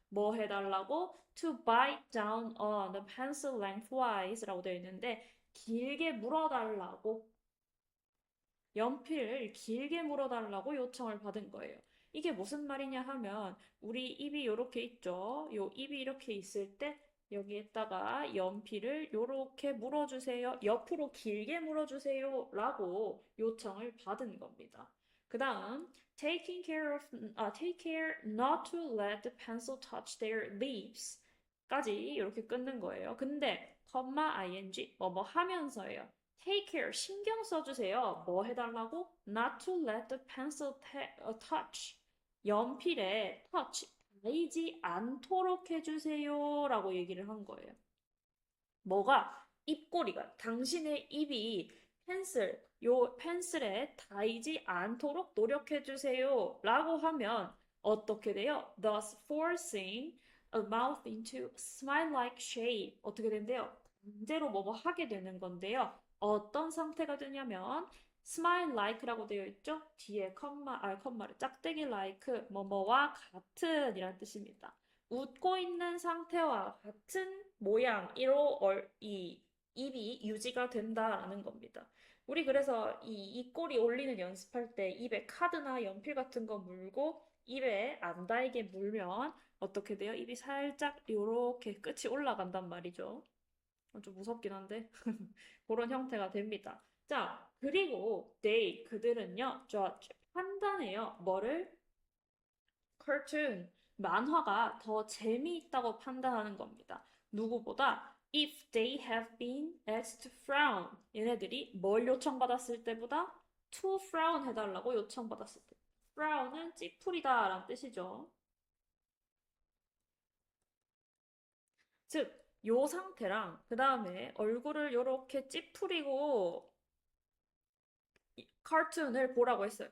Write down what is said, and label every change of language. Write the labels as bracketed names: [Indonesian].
[Korean] 뭐 해달라고? [English] To bite down on the pencil lengthwise [Korean] 라고 되어 있는데 길게 물어달라고 연필을 길게 물어달라고 요청을 받은 거예요. 이게 무슨 말이냐 하면 우리 입이 이렇게 있죠. 요 입이 이렇게 있을 때 여기에다가 연필을 이렇게 물어주세요. 옆으로 길게 물어주세요. 라고 요청을 받은 겁니다. 그 다음 [English] take care not to let the pencil touch their lips [Korean] 까지 이렇게 끊는 거예요. 근데 ing 뭐 하면서예요. [English] Take care, [Korean] 신경 써주세요. 뭐 해달라고? [English] Not to let the pencil touch. [Korean] 연필에 touch, 닿이지 않도록 해주세요. 라고 얘기를 한 거예요. 뭐가? 입꼬리가, 당신의 입이 요 펜슬에 닿이지 않도록 노력해주세요. 라고 하면 어떻게 돼요? [English] Thus forcing a mouth into smile-like shape. [Korean] 어떻게 된대요? 강제로 뭐뭐 하게 되는 건데요. 어떤 상태가 되냐면 smile like라고 되어 있죠? 뒤에 컴마를 짝대기 like 뭐뭐와 같은 이란 뜻입니다. 웃고 있는 상태와 같은 모양으로 이 입이 유지가 된다라는 겁니다. 우리 그래서 이 입꼬리 올리는 연습할 때 입에 카드나 연필 같은 거 물고 입에 안 닿게 물면 어떻게 돼요? 입이 살짝 요렇게 끝이 올라간단 말이죠. 좀 무섭긴 한데 그런 형태가 됩니다. 자, 그리고 they, 그들은요, judge, 판단해요. 뭐를? cartoon, 만화가 더 재미있다고 판단하는 겁니다. 누구보다? [English] If they have been asked to frown. [Korean] 얘네들이 뭘 요청받았을 때보다 [English] to frown [Korean] 해달라고 요청받았을 때. frown은 찌푸리다 라는 뜻이죠. 즉, 요 상태랑 그 다음에 얼굴을 요렇게 찌푸리고 카툰을 보라고 했어요.